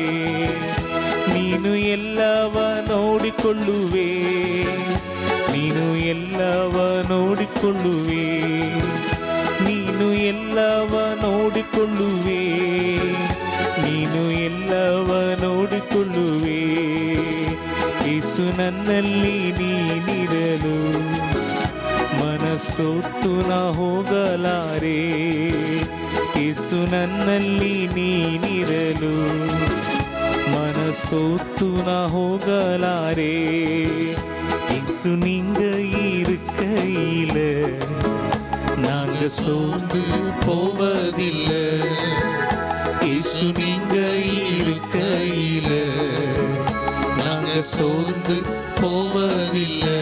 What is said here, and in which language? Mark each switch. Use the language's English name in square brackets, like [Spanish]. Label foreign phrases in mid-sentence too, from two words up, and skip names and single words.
[Kannada] ನೀನು ಎಲ್ಲವ ನೋಡಿಕೊಳ್ಳುವೆ, ನೀನು ಎಲ್ಲವ ನೋಡಿಕೊಳ್ಳುವೆ, ನೀನು ಎಲ್ಲವ ನೋಡಿಕೊಳ್ಳುವೆ, ನೀನು ಎಲ್ಲವ ನೋಡಿಕೊಳ್ಳುವೆ. ಯೇಸು ನನ್ನಲ್ಲಿ ನೀನಿರಲು ಮನಸ್ಸು ಮನಸೋತು ನಾ ಹೋಗಲಾರೆ, ಯೇಸು ನನ್ನಲ್ಲಿ ನೀನಿರಲು. ಮನಸೋತು ನಾನ್ ಹೋಗಲಾರೆ, [Tamil] இயேசு நீங்க இருக்கையில நாங்க சோர்ந்து போவதில்லை. இயேசு நீங்க இருக்கையில நாங்க சோர்ந்து போவதில்லை.